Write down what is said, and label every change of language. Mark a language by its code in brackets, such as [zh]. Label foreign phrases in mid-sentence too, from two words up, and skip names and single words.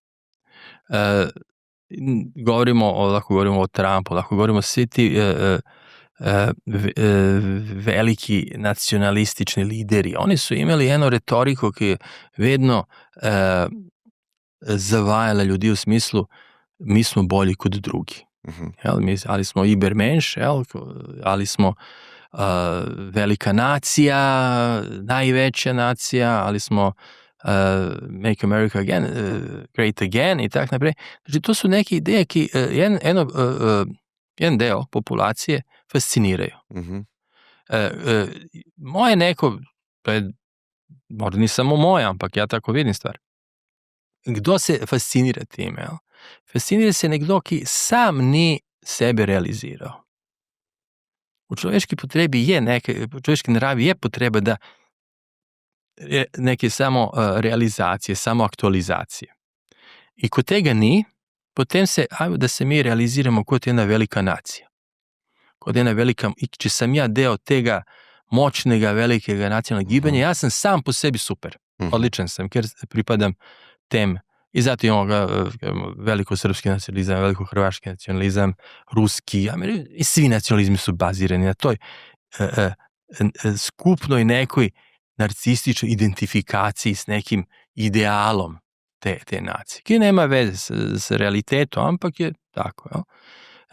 [sl] Lahko govorimo o Trumpu, lahko govorimo o vsi ti veliki nacionalistični lideri. [hr] Oni su imeli eno retoriko ki je vedno zavajala ljudi u smislu mi smo bolji kod drugi. Ali smo Ibermensch, ali smo velika nacija, najveća nacija, ali smo [en] Make America Great Again [hr] i tako naprej. Znači, to su neke ideje ki jedan deo populacije fasciniraju. Moje neko, to je možda ni samo moje, ampak ja tako vidim stvar. [sl] Kdo se fascinira time? Fascinira se nekdo ki sam ni sebe realizirao. U človeški potrebi u človeški naravi je potreba da neke samo realizacije, samo aktualizacije. I kod tega ni, potem ajmo da se mi realiziramo kot jedna velika nacija. Kot jedna velika, i če sam ja deo tega moćnega, velikega nacionalnog gibanja, ja sam sam po sebi super. [hr] Odličan sam, jer pripadam tem. I zato imamo veliko srpski nacionalizam, veliko hrvaški nacionalizam, ruski, i svi nacionalizmi su bazirani na toj skupnoj nekoj narcističnoj identifikaciji s nekim idealom te nacije, ki nema veze s realitetom, ampak je tako.